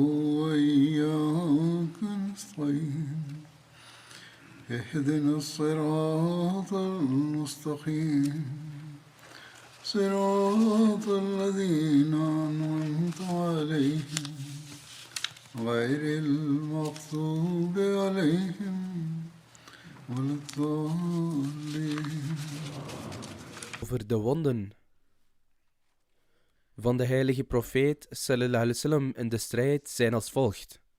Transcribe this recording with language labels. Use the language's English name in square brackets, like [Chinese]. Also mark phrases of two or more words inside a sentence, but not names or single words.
[Arabic] وإياك نستعين اهدنا الصراط المستقيم صراط الذين أنعمت عليهم غير المغضوب عليهم ولا الضالين. [Dutch] Over de wonden van de heilige profeet [Arabic] صلى الله عليه وسلم [Dutch] in de strijd zijn als volgt.